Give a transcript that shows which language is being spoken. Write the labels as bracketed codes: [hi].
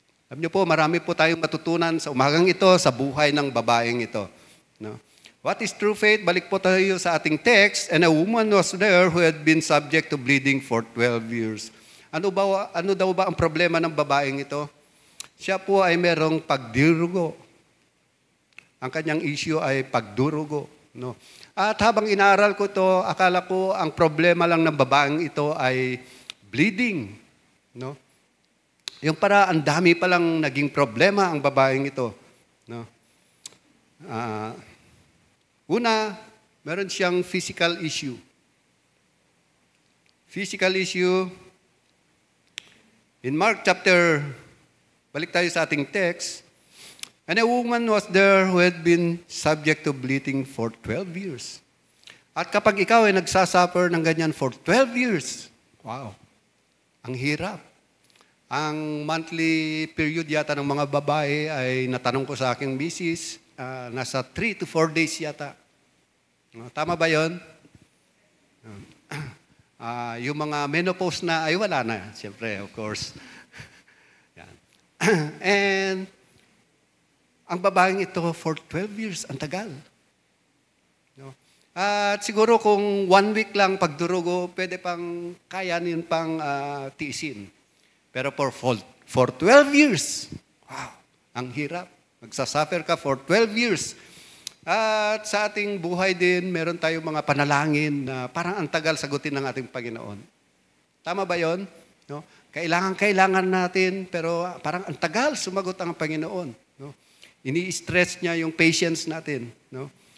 [tl] Alam niyo po, marami po tayong matutunan sa umagang ito, sa buhay ng babaeng ito, no? [en] What is true faith? [tl] Balik po tayo sa ating text. [en] And a woman was there who had been subject to bleeding for 12 years. [tl] Ano daw ba ang problema ng babaeng ito? Siya po ay merong pagdurugo. Ang kanyang issue ay pagdurugo. No? At habang inaaral ko ito, akala ko ang problema lang ng babaeng ito ay bleeding. No? Yung para ang dami palang naging problema ang babaeng ito. No? Una, meron siyang physical issue. [en] Physical issue. In Mark chapter, [tl] balik tayo sa ating text, [en] and a woman was there who had been subject to bleeding for 12 years. [tl] At kapag ikaw ay nagsasuffer ng ganyan for 12 years, wow, ang hirap. Ang monthly period yata ng mga babae ay natanong ko sa aking misis, nasa 3 to 4 days yata. Tama ba yun? Yung mga menopause na, ay wala na. Siyempre, of course. Yan. And ang babaeng ito for 12 years, ang tagal. No? At siguro kung 1 week lang pagdurugo, pwede pang kaya niyon pang tiisin. Pero for 12 years, wow, ang hirap. Magsasuffer ka for 12 years. At sa ating buhay din, meron tayong mga panalangin na parang ang tagal sagutin ng ating Panginoon. Tama ba yon? No? Kailangan natin, pero parang ang tagal sumagot ang Panginoon. No? Ini-stress niya yung patience natin. No?